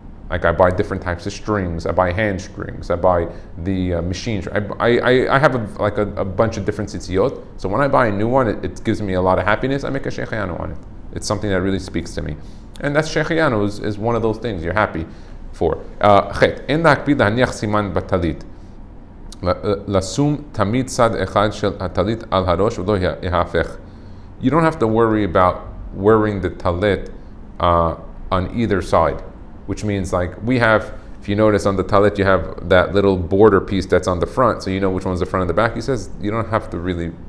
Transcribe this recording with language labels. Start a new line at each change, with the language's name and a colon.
English: Like I buy different types of strings. I buy hand strings. I buy the machine. I have a bunch of different tzitziot. So when I buy a new one, it gives me a lot of happiness. I make a shehayanu on it. It's something that really speaks to me, and that's shehayanu is one of those things you're happy for.
Hebrew: Chet en להקפיד להניח סימן בטלית. לשום תמיד צד אחד של הטלית על הראש ולא ההפך.
English: You don't have to worry about wearing the talit on either side. Which means like we have, if you notice on the talit, you have that little border piece that's on the front, so you know which one's the front and the back. He says you don't have to really.